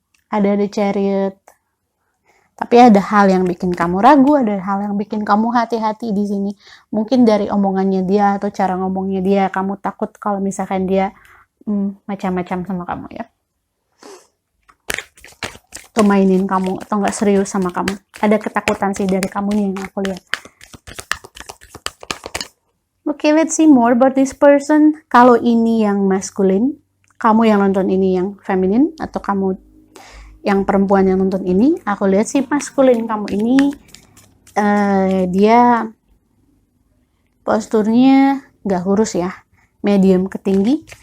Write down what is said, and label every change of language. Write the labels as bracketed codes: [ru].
[id] Ada The Chariot. Tapi ada hal yang bikin kamu ragu, ada hal yang bikin kamu hati-hati di sini. Mungkin dari omongannya dia atau cara ngomongnya dia, kamu takut kalau misalkan dia macam-macam sama kamu ya. Atau mainin kamu atau nggak serius sama kamu. Ada ketakutan sih dari kamunya yang aku lihat. [en] Oke, let's see more about this person. [id] Kalau ini yang maskulin, kamu yang nonton ini yang feminin, atau kamu yang perempuan yang nonton ini, aku lihat sih maskulin kamu ini dia posturnya nggak kurus ya, medium ke tinggi.